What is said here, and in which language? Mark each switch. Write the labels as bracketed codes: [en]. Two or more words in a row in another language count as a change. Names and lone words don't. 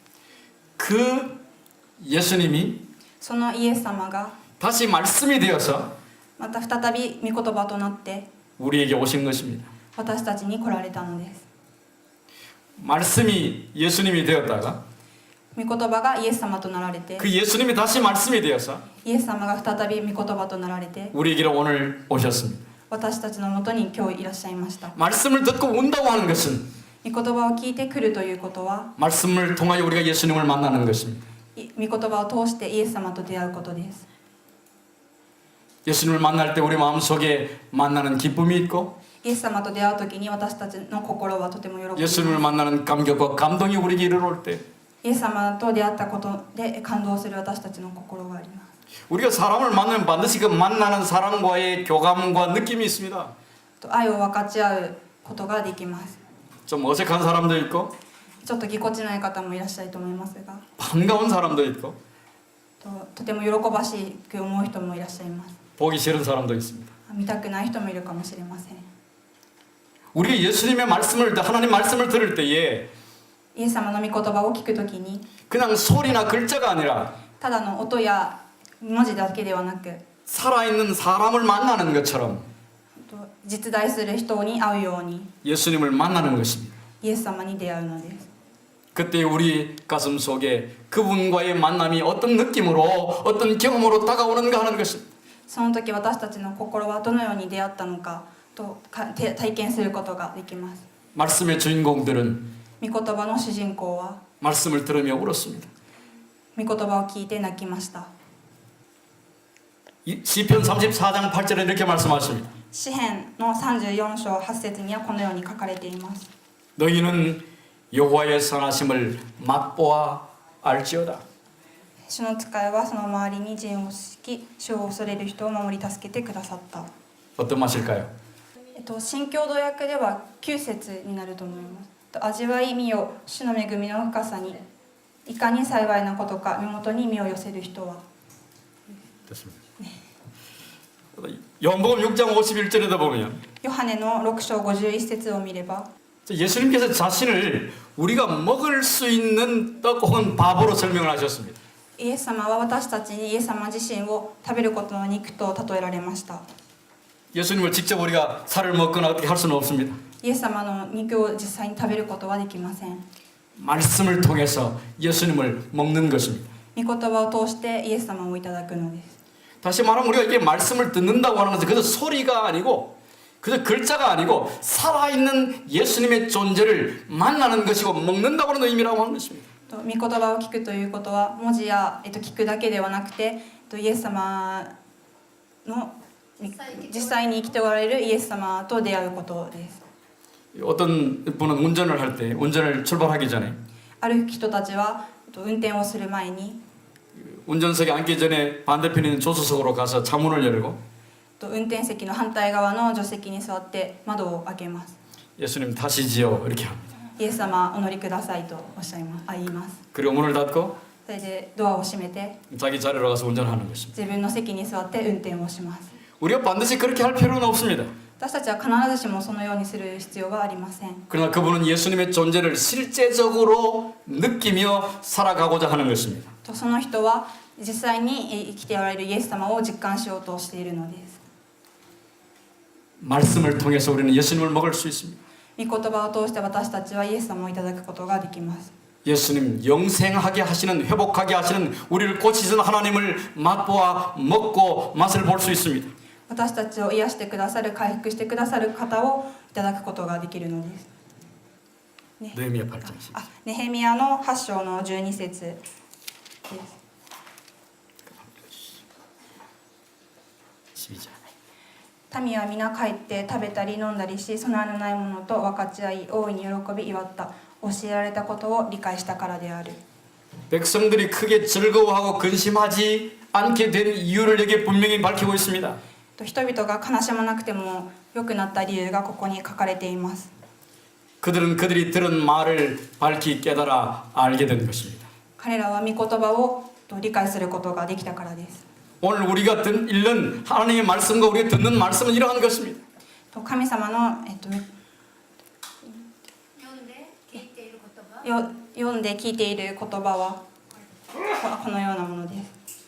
[ko] 그 예수님이 [ja] そのイエス様が [ko] 다시 말씀이 되어서 [ja] また再び御言葉となって [ko] 우리에게 오신 것입니다. [ja] 私たちに来られたのです。 [ko] 말씀이 예수님이 되었다가 [ja] 御言葉がイエス様となられて [ko] 그 예수님이 다시 말씀이 되어서 [ja] イエス様が再び御言葉となられて [ko] 우리에게로 오늘 오셨습니다. [ja] 私たちのもとに今日いらっしゃいました。 [ko] 말씀을 듣고 운다고 하는 것은 [ja] 御言葉を聞いてくるということは [ko] 말씀을 통하여 우리가 예수님을 만나는 것입니다. [ja] 御言葉を通してイエス様と出会うことです。 [ko] 예수님을 만날 때 우리 마음속에 만나는 기쁨이 있고 [ja] イエス様と出会う時に私たちの心はとても喜びます。 [ko] 예수님을 만나는 감격과 감동이 우리에게 이르러올 때 [ja] イエス様と出会ったことで感動する私たちの心があります。 [ko] 우리가 사람을 만나면 반드시 그 만나는 사람과의 교감과 느낌이 있습니다. [ja] 愛を分かち合うことができます。 [ko] 좀 어색한 사람도 있고 [ja] ちょっとぎこちない方もいらっしゃると思いますが [ko] 반가운 사람도 있고 [ja] とても喜ばしく思う人もいらっしゃいます。 [ko] 보기 싫은 사람도 있습니다. [ja] 見たくない人もいるかもしれません。 [ko] 우리가 예수님의 말씀을 하나님 말씀을 들을 때에 [ja] イエス様の御言葉を聞くときに [ko] 그냥 소리나 글자가 아니라 [ja] ただの音や文字だけではなく [ko] 살아있는 사람을 만나는 것처럼 [ja] 実在する人に会うように [ko] 예수님을 만나는 것입니다. [ja] イエス様に出会うのです。 [ko] 그때 우리 가슴 속에 그분과의 만남이 어떤 느낌으로 어떤 경험으로 다가오는가 하는 것입니다. [ja] その時私たちの心はどのように出会ったのかと体験することができます。 [ko] 말씀의 주인공들은 [ja] 御言葉の主人公は [ko] 말씀을 들으며 울었습니다. [ja] 御言葉を聞いて泣きました。 [ko] 시편 34장 8절에 이렇게 말씀하십니다. [ja] 詩編の34章8節にはこのように書かれています。 [ko] 너희는 여호와의 선하심을 맛보아 알지어다. [ja] 主の使いはその周りに陣を敷き、主を恐れる人を守り助けてくださった。 [ko] 어떤 맛일까요? [ja] 新共同訳では9節になると思います。味わい見よ、主の恵みの深さに、いかに幸いなことか、身元に身を寄せる人は。 [ko] 됐습니다. 요한복음 6장 51절에다 보면 [ja] ヨハネの6章51節を見れば [ko] 예수님께서 자신을 우리가 먹을 수 있는 떡 혹은 밥으로 설명을 하셨습니다. [ja] イエス様は私たちにイエス様自身を食べることの肉と例えられました。 [ko] 예수님을 직접 우리가 살을 먹거나 어떻게 할 수는 없습니다. [ja] イエス様の肉を実際に食べることはできません。 [ko] 말씀을 통해서 예수님을 먹는 것입니다. [ja] 御言葉を通してイエス様をいただくのです。 [ko] 다시 말하면 우리가 이게 말씀을 듣는다고 하는 것은 그저 소리가 아니고 그저 글자가 아니고 살아있는 예수님의 존재를 만나는 것이고 먹는다고 하는 의미라고 하는 것입니다. [ja] 御言葉を聞くということは文字や、聞くだけではなくてイエス様の実際に生きておられるイエス様と出会うことです。 [ko] 어떤 분은 운전을 할 때 운전을 출발하기 전에 [ja] ある人たちは運転をする前に [ko] 운전석에 앉기 전에 반대편에 있는 조수석으로 가서 차문을 열고 [ja] 運転席の反対側の助手席に座って窓を開けます。 [ko] 예수님 타시지요 이렇게 합니다. [ja] イエス様お乗りくださいとおっしゃいます。言います。 [ko] 그리고 문을 닫고 [ja] それでドアを閉めて [ko] 자기 자리로 가서 운전하는 것입니다. [ja] 自分の席に座って運転をします。 [ko] 우리가 반드시 그렇게 할 필요는 없습니다. [ja] 私たちは必ずしもそのようにする必要はありません。 [ko] 그러나 그분은 예수님의 존재를 실제적으로 느끼며 살아가고자 하는 것입니다. [ja] とその人は実際に生きておられるイエス様を実感しようとしているのです。 [ko] 말씀을 통해서 우리는 예수님을 먹을 수 있습니다. [ja] 御言葉を通して私たちはイエス様をいただくことができます。 [ko] 예수님 영생하게 하시는 회복하게 하시는 우리를 고치시는 하나님을 맛보아 먹고 맛을 볼 수 있습니다. [ja] 私たちを癒してくださる、回復してくださる方をいただくことができるのです。ね、 [ko] 느헤미야 8장 [ja] ネヘミヤの8章の12節です。 [ko] 12절. [ja] 民は皆帰って食べたり飲んだりし、備えのないものと分かち合い、大いに喜び祝った。教えられたことを理解したからである。 [ko] 백성들이 크게 즐거워하고 근심하지 않게 된 이유를 여기에 분명히 밝히고 있습니다. [ja] 人々が悲しまなくても良くなった理由がここに書かれています。 [ko] 그들은 그들이 들은 말을 밝히 깨달아 알게 된 것입니다. [ja] 彼らは御言葉を理解することができたからです。 [ko] 오늘 우리가 읽는 하나님의 말씀과 우리가 듣는 말씀은 이러한 것입니다. [ja] 神様の、読んで聞いている言葉はこのようなものです。